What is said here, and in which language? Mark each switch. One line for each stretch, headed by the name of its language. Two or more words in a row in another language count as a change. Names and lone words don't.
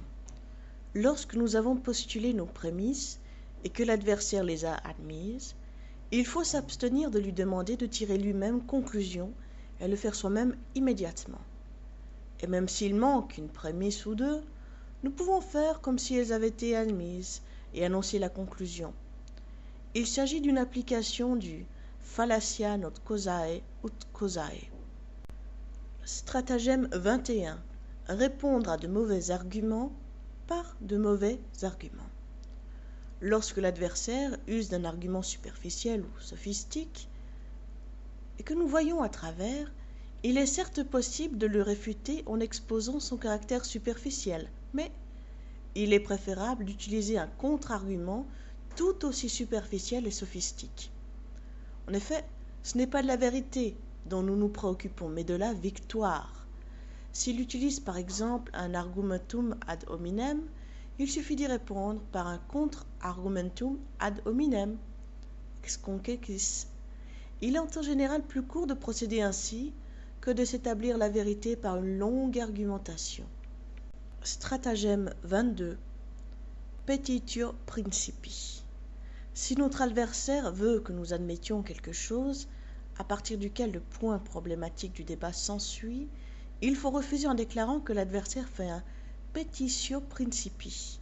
French: Lorsque nous avons postulé nos prémices et que l'adversaire les a admises, il faut s'abstenir de lui demander de tirer lui-même conclusion et le faire soi-même immédiatement. Et même s'il manque une prémisse ou deux, nous pouvons faire comme si elles avaient été admises et annoncer la conclusion. Il s'agit d'une application du
Latin: fallacia not causae ut causae.
French: Stratagème 21. Répondre à de mauvais arguments par de mauvais arguments. Lorsque l'adversaire use d'un argument superficiel ou sophistique et que nous voyons à travers, il est certes possible de le réfuter en exposant son caractère superficiel, mais il est préférable d'utiliser un contre-argument tout aussi superficiel et sophistique. En effet, ce n'est pas de la vérité dont nous nous préoccupons, mais de la victoire. S'il utilise par exemple un
Latin: argumentum ad hominem,
French: il suffit d'y répondre par un contre-argumentum
Latin: ad hominem, ex concequis.
French: Il est en général plus court de procéder ainsi que de s'établir la vérité par une longue argumentation.
Latin: Stratagème 22. Petitio principii.
French: Si notre adversaire veut que nous admettions quelque chose, à partir duquel le point problématique du débat s'ensuit, il faut refuser en déclarant que l'adversaire fait un
Latin: petitio principii.